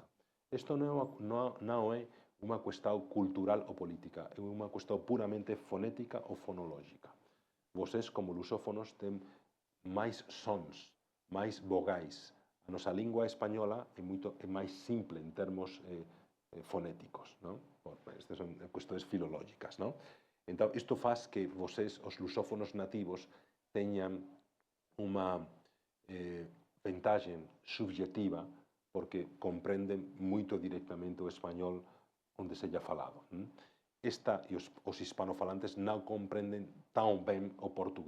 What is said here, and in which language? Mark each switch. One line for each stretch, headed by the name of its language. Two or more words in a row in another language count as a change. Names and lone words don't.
Galician: Isto non é unha cuestión cultural ou política, é unha cuestión puramente fonética ou fonológica. Vocês, como lusófonos, ten máis sons, máis vogais. A nosa lingua española é máis simple en termos fonéticos, non? Estas son cuestións filológicas, non?
Portuguese: Então, isto faz que vocês, os lusófonos nativos, tenham uma vantagem subjetiva, porque compreendem muito diretamente o espanhol onde seja falado. Esta e os hispanofalantes não compreendem tão bem o português.